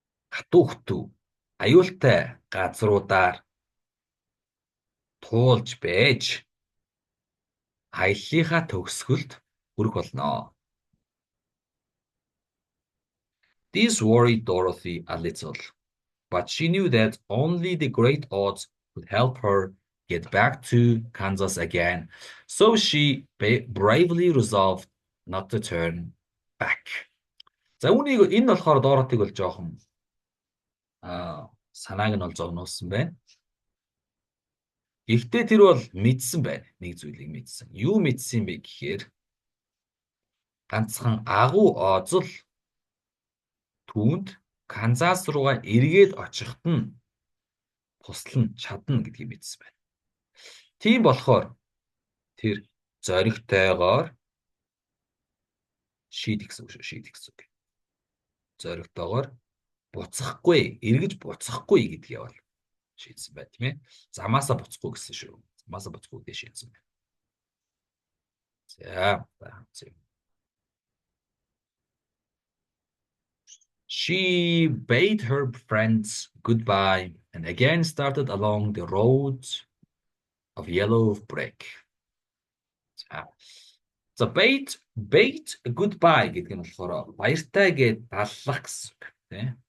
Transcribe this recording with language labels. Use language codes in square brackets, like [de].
[mn] Хатуу аюултай газруудаар туулж байж аяллахаа төгсгөлд хүрэх болно. [en] This worried Dorothy a little, but she knew that only the great Oz could help her get back to Kansas again. So she bravely resolved not to turn back. [mn] За үүнийг энэ болохоор дооротыг бол жоохон санааг нь бол зогнуулсан байна. Гэхдээ тэр бол мэдсэн байна. Нэг зүйлийг мэдсэн. Юу мэдсэн бэ гэхээр ганцхан агуу оозл түүнд Канзас руугаа эргээд очихт нь туслана, чадна гэдгийг мэдсэн байна. Тийм болохоор тэр зоригтойгоор шийдэх гэсэн үг шүү, шийдэх гэсэн үг. Зоригтойгоор буцахгүй, эргэж буцахгүй гэдгийг бол шийдсэн байна, тийм ээ. Замаасаа буцахгүй гэсэн шүү. Замаасаа буцахгүй гэдгийг шийдсэн байна. За. [en] She bade her friends goodbye and again started along the road of yellow brick. [mn] За bade goodbye гэдэг нь болохоор баяртай гэж даллах гэсэн үг тийм.